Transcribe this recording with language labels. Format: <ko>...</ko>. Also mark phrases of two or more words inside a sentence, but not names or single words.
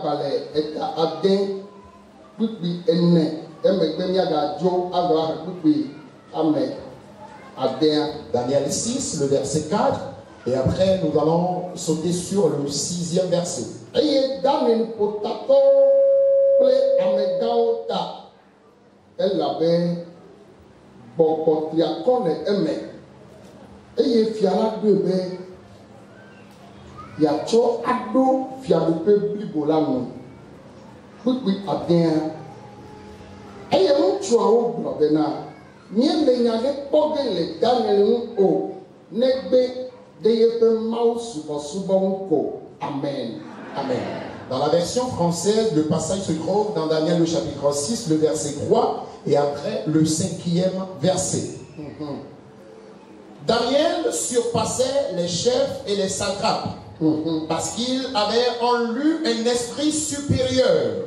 <fr>Daniel 6, le verset 4, et après nous allons sauter sur le 6e verset. Elle avait beaucoup de</fr> <ee>eye fiala do be yatsɔ ado fiaɖoƒe blibo la nu kpekpe adea eye ŋutsuawo gblɔ bena míele nya ɖe kpɔ ge le Daniel ŋu o negbe ɖe yeƒe Mawu subɔsubɔ ŋu ko. Amen. Amen.</ee> <fr>Dans la version française, le passage se trouve dans Daniel le chapitre 6, le verset 3, et après le 5e verset. Daniel surpassait les chefs et les satrapes parce qu'il avait en lui un esprit supérieur.</fr>